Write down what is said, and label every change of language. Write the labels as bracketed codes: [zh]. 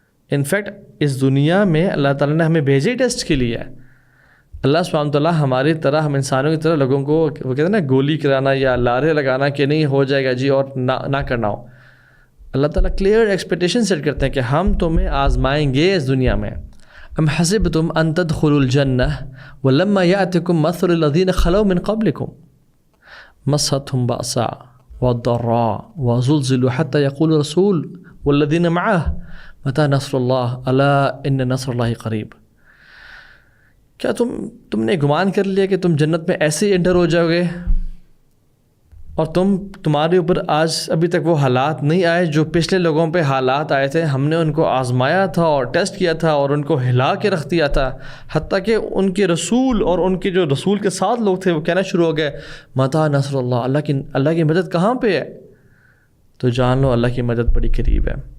[ur] In fact اس دنیا میں اللہ تعالیٰ نے ہمیں بھیجے ہی ٹیسٹ کے لیے ہے. اللہ سبحانہ تعالیٰ ہماری طرح, ہم انسانوں کی طرح لوگوں کو وہ کہتے ہیں نا گولی کرانا یا لارے لگانا کہ نہیں ہو جائے گا جی اور نہ کرنا ہو. اللہ تعالیٰ کلیئر ایکسپیکٹیشن سیٹ کرتے ہیں کہ ہم تمہیں آزمائیں گے اس دنیا میں. [ar] ام حسبتم ان تدخلوا الجنہ ولما یأتکم مثل الذین خلوا من قبلکم مستهم بأساء والضراء وزلزلوا حتى يقول الرسول والذین معه متى نصر اللہ الا ان نصر اللہ قریب. [ur] کیا تم نے گمان کر لیا کہ تم جنت میں ایسے ہی انٹر ہو جاؤ گے اور تمہارے اوپر آج ابھی تک وہ حالات نہیں آئے جو پچھلے لوگوں پہ حالات آئے تھے؟ ہم نے ان کو آزمایا تھا اور ٹیسٹ کیا تھا اور ان کو ہلا کے رکھ دیا تھا, حتیٰ کہ ان کے رسول اور ان کے جو رسول کے ساتھ لوگ تھے وہ کہنا شروع ہو گئے [ar] متا نصر اللہ, [ur] اللہ کی مدد کہاں پہ ہے؟ تو جان لو اللہ کی مدد بڑی قریب ہے.